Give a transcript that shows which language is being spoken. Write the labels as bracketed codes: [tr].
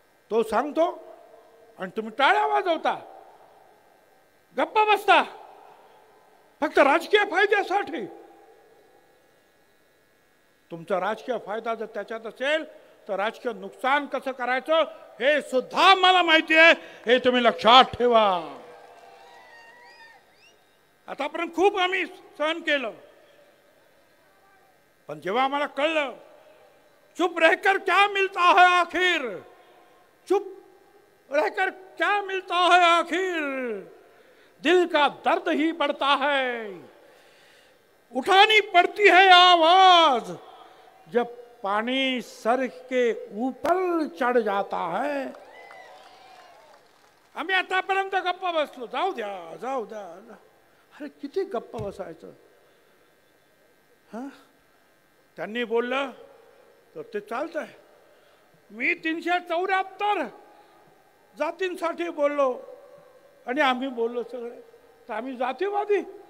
[mr] तो सांगतो आणि तुम्ही टाळ्या वाजवता, गप्प बसता फक्त राजकीय फायद्यासाठी. तुमचा राजकीय फायदा जर त्याच्यात असेल तर राजकीय नुकसान कसं करायचं हे सुद्धा मला माहिती आहे. हे तुम्ही लक्षात ठेवा. आतापर्यंत खूप आम्ही सहन केलं, पण जेव्हा आम्हाला कळलं [hi] चुप रहकर क्या मिलता है आखिर, चुप रहकर क्या मिलता है आखिर, दिल का दर्द ही बढ़ता है, उठानी पड़ती है आवाज जब पानी सर के ऊपर चढ़ जाता है. [mr] आम्ही आतापर्यंत गप्प बसलो. जाऊ द्या जाऊ द्या. अरे किती गप्प बसायचं. हा, त्यांनी बोललं तर ते चालतंय. मी 374 जातींसाठी बोललो आणि आम्ही बोललो सगळे तर आम्ही जातीवादी.